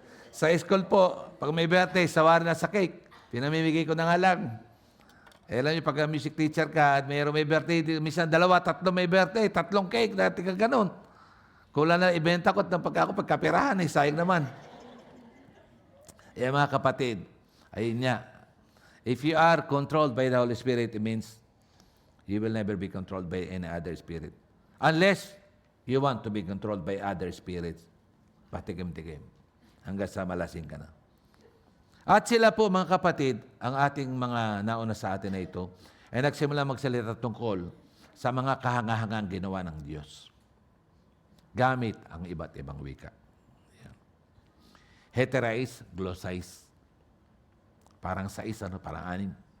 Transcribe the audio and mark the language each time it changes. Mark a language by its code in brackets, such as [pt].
[tl] Sa school po, pag may birthday, sawari na sa cake. Pinamimigay ko na nga lang. Eh, alam niyo, pag music teacher ka at mayroong may birthday, minsan 2, 3 may birthday, 3 cake, dati ka ganun. Kulang na ibenta ko at pagkapirahan, sayang naman. Eh, mga kapatid, ayun niya. [en] If you are controlled by the Holy Spirit, it means you will never be controlled by any other spirit. Unless you want to be controlled by other spirits. [tl] Patikim-tikim. Hanggang sa malasing ka na. At sila po, mga kapatid, ang ating mga nauna sa atin na ito, ay nagsimula magsalita tungkol sa mga kahangahangang ginawa ng Diyos. Gamit ang iba't ibang wika. Yan. Heterais, glossais. Parang 6, parang 6.